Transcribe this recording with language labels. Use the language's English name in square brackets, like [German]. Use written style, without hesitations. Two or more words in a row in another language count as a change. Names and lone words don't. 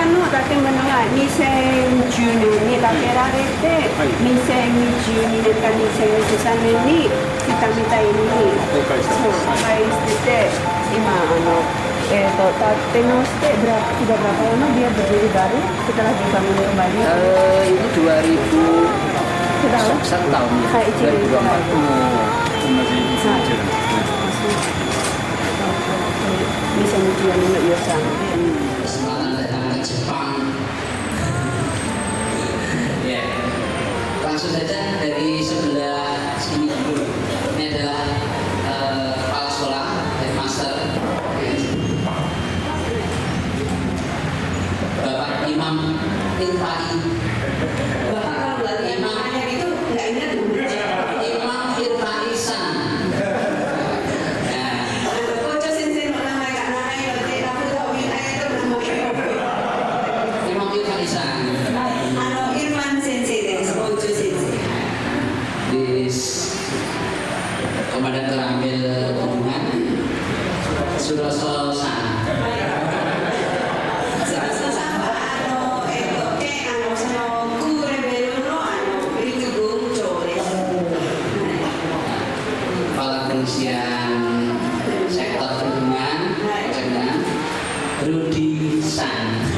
[Japanese] 建物が2010年に建てられて、2022年か2023年に来たみたいに公開したそう破壊してて、今建て直して [Indonesian] sudah berapa lama dia berdiri baru setelah dibangun kembali? Ini 2000 Setahun? satu tahun ya. Kayak Ichigo 2024. [Japanese] 同じ2010年 2024年の予算で。 [Indonesian] Kesempatan datang ke Jepang. Ya, langsung saja dari sebelah sini dulu. Ini adalah kepala sekolah, headmaster, Bapak Imam Irfai. Bapak kalau bilang Imam itu nggak ingat Imam Irfai San. Imam Irfai San. [Japanese] Irfan Senseiです。Ojo Sensei. [Indonesian] Komandan terambil hubungan Suroso San. Kepala Kepolisian Sektor Perhubungan Rudi San.